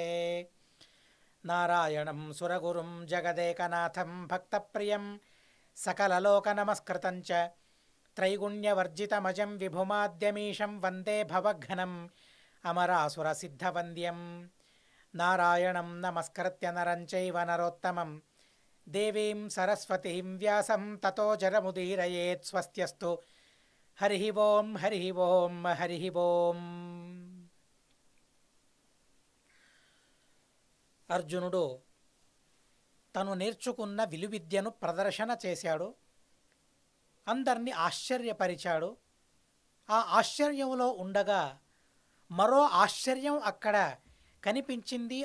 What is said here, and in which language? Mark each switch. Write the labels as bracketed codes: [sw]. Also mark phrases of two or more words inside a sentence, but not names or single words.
[sa] नारायणं सुरगुरुं जगदेकनाथं भक्तप्रियं सकललोकनमस्कृतं च त्रैगुण्यवर्जितमजं विभुमाद्यमीशं वन्दे भवघ्नम् अमरासुरसिद्धवन्द्यं। नारायणं नमस्कृत्य नरं चैव नरोत्तमं देवीं सरस्वतीं व्यासं ततो जरमुदीरयेत्। स्वस्त्यस्तु हरिः ओं हरिः ओं हरिः ओं। [te] అర్జునుడు తను నేర్చుకున్న విలువిద్యను ప్రదర్శన చేశాడు, అందరినీ ఆశ్చర్యపరిచాడు. ఆ ఆశ్చర్యంలో ఉండగా మరో ఆశ్చర్యం అక్కడ కనిపించింది.